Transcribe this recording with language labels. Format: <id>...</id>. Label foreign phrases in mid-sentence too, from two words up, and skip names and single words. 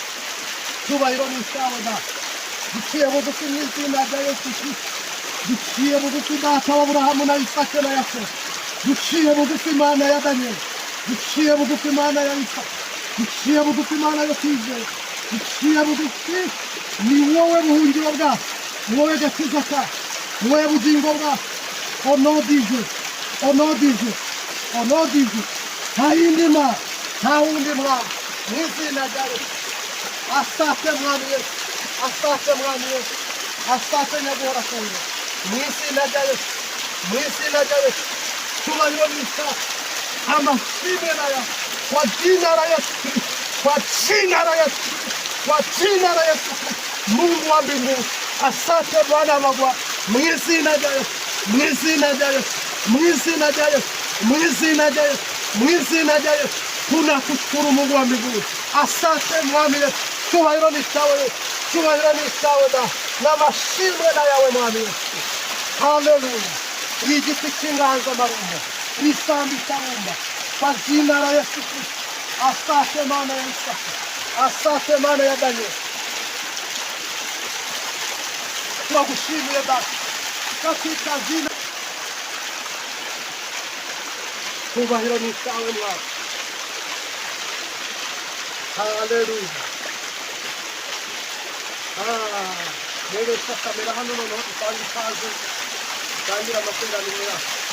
<rw>Icyubahiro ni icyawe Data. Duciye bugufi mu izina rya Yesu Kristo, duciye bugufi Data wa Abrahamu na Isaka na Yakobo, duciye bugufi Mana ya Danieli, duciye bugufi Mana ya Isaka, duciye bugufi Mana yo kwizera, duciye bugufi. Ni wowe buhungiro bwacu, ni wowe gakiza kacu, ni wowe bugingo bwacu.</rw> <fr>Au nom de Jésus, au nom de Jésus, au nom de Jésus.</fr> <rw>Nta yindi Mana, nta wundi Mwami, mu izina rya Yesu. Asante Mwami Yesu, asante Mwami Yesu, asante Nyaguhora Kongera, mu izina rya Yesu, mu izina rya Yesu. Icyubahiro ni icyawe, amashimwe na yawe,</rw> <sw>kwa jina la Yesu Kristo, kwa jina la Yesu Kristo, kwa jina la Yesu Kristo. Mungu wa mbinguni, asante Bwana wa mabwana,</sw> <rw>mu izina rya Yesu, mu izina rya Yesu, mu izina rya Yesu, mu izina rya Yesu, mu izina rya Yesu.</rw> <sw>Tunakushukuru Mungu wa mbinguni, asante Mwami Yesu.</sw> <rw>Icyubahiro ni icyawe Yesu, icyubahiro ni icyawe Data, n'amashimwe na yawe Mwami Yesu. Haleluya. Igiti cy'inganzamarumbo, isambu itarumba,</rw> <sw>kwa jina la Yesu Kristo.</sw> <rw>Asante Mana ya Isaka, asante Mana ya Danieli.</rw> <sw>Tunakushimia Baba katika jina.</sw> <rw>Icyubahiro ni icyawe Mwami. Haleluya. Neresha kamera hano noneho dutanga ikaze, dutangira amateraniro yacu.</rw>